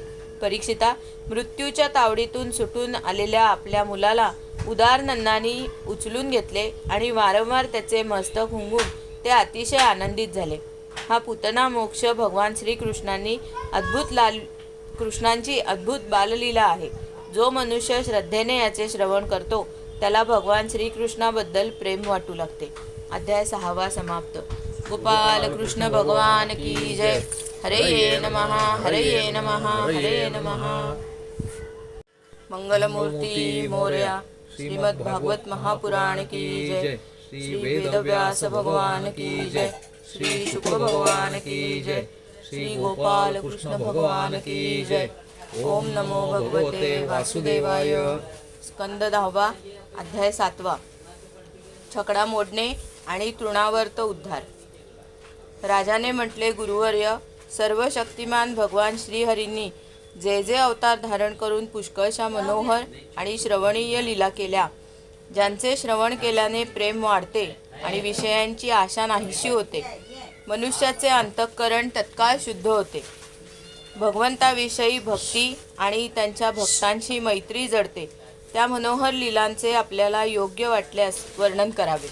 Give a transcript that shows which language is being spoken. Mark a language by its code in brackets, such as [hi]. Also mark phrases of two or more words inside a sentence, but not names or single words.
[mr] परीक्षिता, मृत्यूच्या तावडीतून सुटून आलेल्या आपल्या मुलाला उदार नंदांनी उचलून घेतले आणि वारंवार त्याचे मस्तक हुंगून ते अतिशय आनंदित झाले. हा पूतना मोक्ष भगवान कृष्णांची अद्भुत बाललीला आहे. जो मनुष्य श्रद्धेने याचे श्रवण करतो त्याला भगवान श्रीकृष्णाबद्दल प्रेम वाटू लागते. अध्याय 6 समाप्त. [hi] गोपाल कृष्ण भगवान की जय. [sa] हरे नमः हरे नमः हरे नमः. [mr] मंगलमूर्ती मोरया. [hi] श्रीमद् भागवत महापुराण की जय. श्री वेदव्यास भगवान की जय. श्री शुक भगवान की जय. श्री गोपाल कृष्ण भगवान की जय. [sa] ओम नमो भगवते वासुदेवाय. स्कंद 10 अध्याय 7. [mr] छकडा मोडणे आणि तृणावर्त उद्धार. राजाने म्हटले, गुरुवर्य, सर्व शक्तिमान भगवान श्रीहरींनी जे जे अवतार धारण करून पुष्कळशा मनोहर आणि श्रवणीय लीला केल्या, ज्यांचे श्रवण केल्याने प्रेम वाढते आणि विषयांची आशा नाहीशी होते, मनुष्याचे अंतःकरण तत्काळ शुद्ध होते, भगवंताविषयी भक्ती आणि त्यांच्या भक्तांशी मैत्री जडते, त्या मनोहर लीलांचे आपल्याला योग्य वाटल्यास वर्णन करावे.